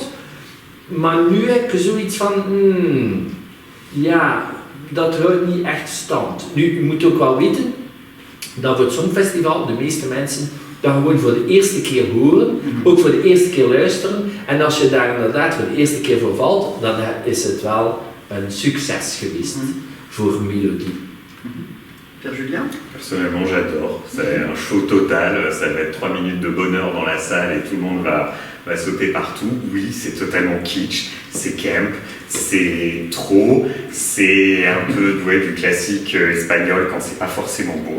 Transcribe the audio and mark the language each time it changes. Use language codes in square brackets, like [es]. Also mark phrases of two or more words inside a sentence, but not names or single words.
[nl] Maar nu heb ik zoiets van, ja, dat houdt niet echt stand. Nu, je moet ook wel weten dat voor het Songfestival de meeste mensen dat gewoon voor de eerste keer horen, ook voor de eerste keer luisteren. En als je daar inderdaad voor de eerste keer voor valt, dan is het wel [fr] un succès [nl] geweest pour Mélodie. [fr] Pierre Julien? Personnellement, j'adore. C'est un show total. Ça va être 3 minutes de bonheur dans la salle et tout le monde va sauter partout. Oui, c'est totalement kitsch, c'est camp, c'est trop, c'est un peu du classique espagnol quand c'est pas forcément bon.